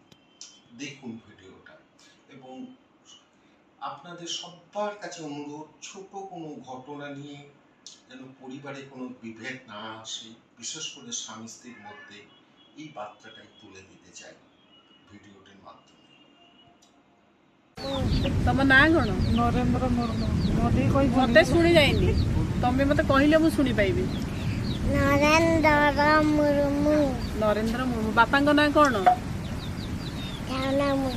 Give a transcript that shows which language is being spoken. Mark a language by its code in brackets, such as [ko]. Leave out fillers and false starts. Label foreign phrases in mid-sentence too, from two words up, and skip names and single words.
[bn] দেখুন ভিডিওটা, এবং আপনাদের সবার কাছে অনুরোধ, ছোট কোনো ঘটনা নিয়ে যেন পরিবারে কোনো বিভেদ না আসে, বিশেষ করে স্বামী স্ত্রীর মধ্যে, এই বার্তাটাই তুলে দিতে চাই ভিডিওটির মাধ্যমে। [or] ତମ ନାଁ କ'ଣ? ନରେନ୍ଦ୍ର ମୁର୍ମୁ। ମତେ ଶୁଣି ଯାଇନି, ତମେ ମତେ କହିଲେ ମୁଁ ଶୁଣି ପାଇବି। ନରେନ୍ଦ୍ର ମୁର୍ମୁ। ନରେନ୍ଦ୍ର ମୁର୍ମୁ। ବାପାଙ୍କ ନାଁ କ'ଣ? ଝାଉନା ମୁର୍ମୁ।